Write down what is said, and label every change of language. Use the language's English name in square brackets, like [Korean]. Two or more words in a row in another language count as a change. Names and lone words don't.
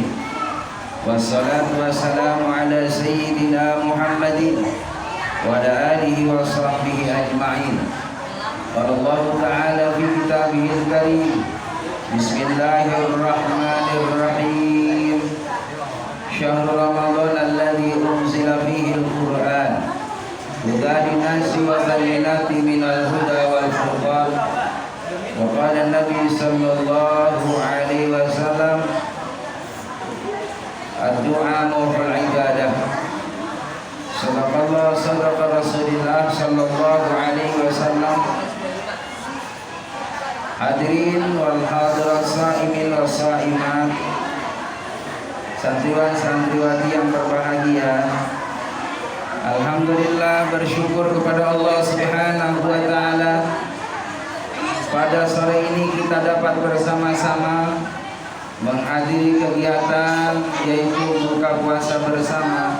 [Arabic] والصلاة والسلام على سيدنا محمد وعلى آله وصحبه أجمعين. قال الله تعالى في كتابه الكريم. Bismillahirrahmanirrahim. شهر رمضان الذي أنزل فيه القرآن هدى للناس وبينات من الهدى والفرقان. وقال النبي صلى الله عليه وسلم الدعاء نور العبادة. صدق الله صدق رسول الله صلى الله عليه وسلم. حاضرين والحاضرات، صائمين وصائمات, [Indonesian] santriwan santriwati yang berbahagia. Alhamdulillah, bersyukur kepada Allah [Arabic] سبحانه وتعالى. [Indonesian] Pada sore ini kita dapat bersama-sama menghadiri kegiatan yaitu buka puasa bersama.